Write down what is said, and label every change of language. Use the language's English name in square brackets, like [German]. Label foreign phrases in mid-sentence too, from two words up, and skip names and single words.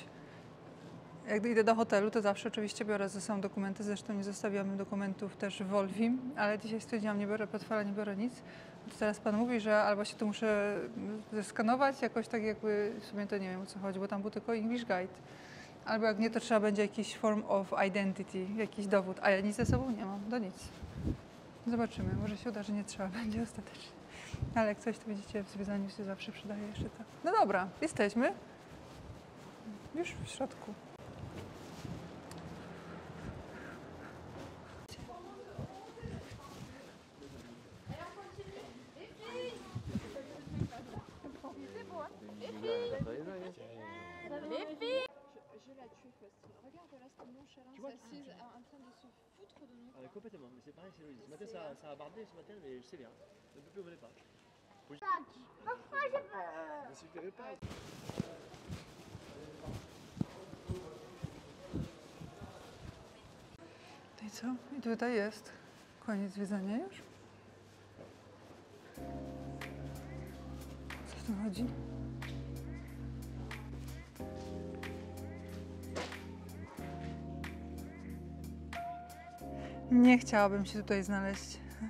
[Polish] Jak idę do hotelu, to zawsze oczywiście biorę ze sobą dokumenty. Zresztą nie zostawiamy dokumentów też w Volvim, ale dzisiaj stwierdziłam, nie biorę portfela, nie biorę nic. To teraz Pan mówi, że albo się tu muszę zeskanować, jakoś tak jakby, w sumie to nie wiem o co chodzi, bo tam był tylko [English] English Guide. [Polish] Albo jak nie, to trzeba będzie jakiś [English] form of identity, [Polish] jakiś dowód, a ja nic ze sobą nie mam, do nic. Zobaczymy, może się uda, że nie trzeba będzie ostatecznie. Ale jak coś, to widzicie, w zwiedzaniu się zawsze przydaje jeszcze to. No dobra, jesteśmy już w środku. [French] Je la tue, Faustine. Regarde là, cette nonchalance assise en train de se foutre de nous. Ah, mais complètement, mais c'est pareil chez Louise. Ce matin, ça a bardé ce matin, mais je sais bien. Ne peut plus voler pas. Ne suffirait pas. [Polish] No i co? I tutaj jest koniec zwiedzania już? Co w tym chodzi? Nie chciałabym się tutaj znaleźć.